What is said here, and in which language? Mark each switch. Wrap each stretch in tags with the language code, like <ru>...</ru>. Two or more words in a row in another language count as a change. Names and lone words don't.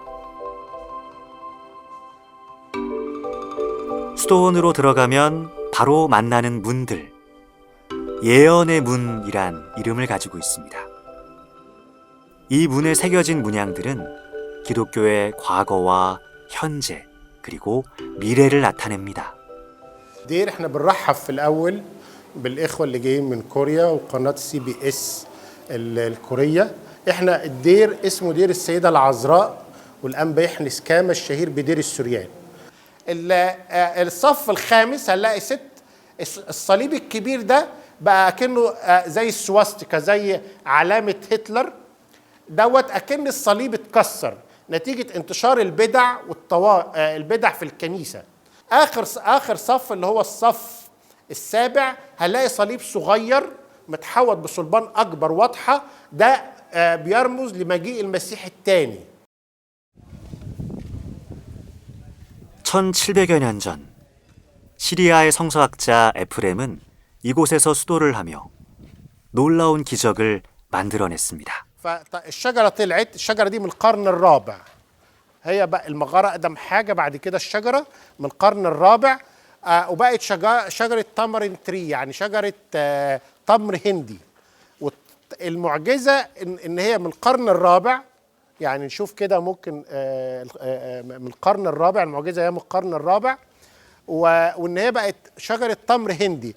<ko>수도원으로 들어가면 바로 만나는 문들, 예언의 문이란 이름을 가지고 있습니다. 이 문에 새겨진 문양들은 기독교의 과거와 현재 그리고 미래를 나타냅니다.</ko> <ar>دير احنا بنرحب في الاول بالاخوه اللي جايين من كوريا وقناه CBS الكوريه. احنا الدير اسمه دير السيده العذراء والانبا يحنس كاما الشهير بدير السوريان. الصف الخامس هنلاقي الصليب الكبير ده بقى كأنه زي السواستيكا زي علامه هتلر دوت، اكن الصليب اتكسر نتيجه انتشار البدع البدع في الكنيسه. اخر صف اللي هو الصف السابع هنلاقي صليب صغير متحوط بصلبان اكبر واضحه، ده بيرمز لمجيء المسيح الثاني.</ar> <ko>1700여 년 전 시리아의 성서학자 에프렘은 이곳에서 수도를 하며 놀라운 기적을 만들어냈습니다.</ko> <ar>فالشجره طلعت، الشجره دي من القرن الرابع، هي بقى المغاره اقدم حاجه بعد كده الشجره من القرن الرابع، وبقت شجره</ar> <en>tamarind tree</en> <ar>يعني شجره تمر هندي. والمعجزه ان هي من القرن الرابع، يعني نشوف كده ممكن من القرن الرابع، المعجزه هي من القرن الرابع، وان هي بقت شجره تمر هندي.</ar>